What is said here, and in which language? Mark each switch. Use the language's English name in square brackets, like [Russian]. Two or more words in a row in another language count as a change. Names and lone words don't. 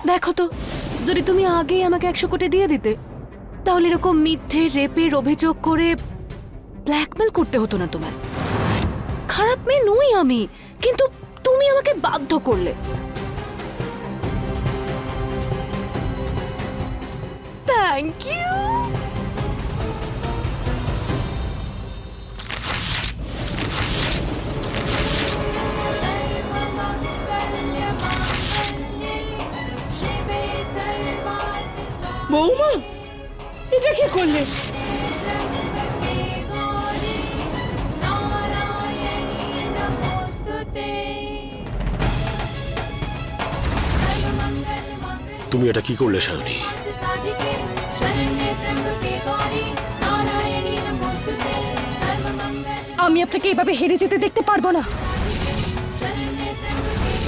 [Bangla] হতো যদি তুমি আগেই আমাকে 100 কোটি দিয়ে দিতে, তাহলে এরকম মিথ্যে রেপের অভিযোগ করে ব্ল্যাকমেল করতে হতো না তোমায়। খারাপ মেয়ে নই আমি, কিন্তু তুমি আমাকে বাধ্য করলে। [English] thank you. [Sanskrit] सर्वमङ्गलमाङ्गल्ये शिवे सर्वार्थसाधिके [Bangla] বৌমা এটা কি করলে? [Sanskrit] त्र्यम्बके गौरी नारायणी नमोस्तुते सर्वमङ्गलमाङ्गल्ये [Bangla] তুমি এটা কি করলে শাওনি? [Sanskrit] साधिके शरण्ये त्र्यम्बके गौरी नारायणी नमोस्तुते सर्वमङ्गल [Bangla] আমি আপনাকে এভাবে হেরে যেতে দেখতে পারবো না। [Sanskrit] शरण्ये त्र्यम्बके